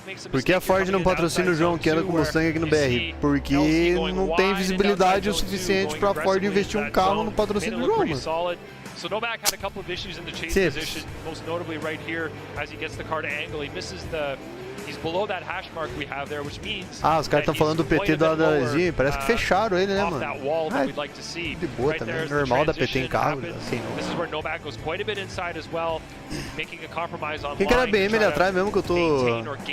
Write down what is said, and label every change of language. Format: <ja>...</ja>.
<pt>Por que a Ford não patrocina o João que anda com Mustang aqui no BR? Porque não tem visibilidade o suficiente pra Ford investir um carro no patrocínio do João, mano.</pt> <en>So Novak had a couple of issues in the chase position, most notably right here as he gets the car to angle. He misses he's below that hash mark we have there, which means</en> <pt>os caras estão falando do PT da LZ, parece que fecharam ele, né, mano? De boa também, é normal da PT em carro, assim, não.</pt> <en>This is where Novak goes quite a bit inside as well, making a compromise on</en> <pt>quem que era BM ali atrás mesmo que eu tô...</pt>